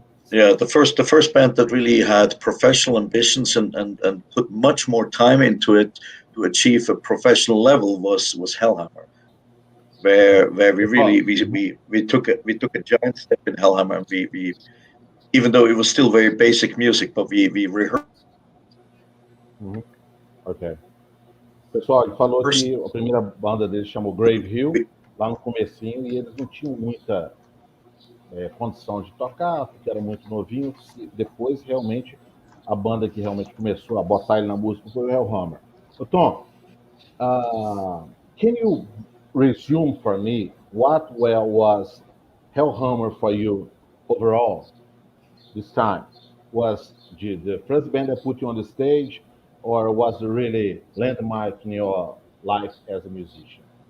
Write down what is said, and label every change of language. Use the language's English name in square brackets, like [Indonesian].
[English] The first band that really had professional ambitions and put much more time into it to achieve a professional level was Hellhammer, where we really we took a giant step in Hellhammer. We even though it was still very basic music, but we rehearsed. Ok. [Portuguese] Pessoal, ele falou que a primeira banda dele chamou Grave Hill, lá no comecinho, e eles não tinham muita condição de tocar, porque eram muito novinhos. Depois, realmente, a banda que realmente começou a botar ele na música foi o Hellhammer. [English] So, Tom, can you resume for me what was Hellhammer for you overall this time? Was the first band that put you on the stage, or was it really landmark in your life as a musician?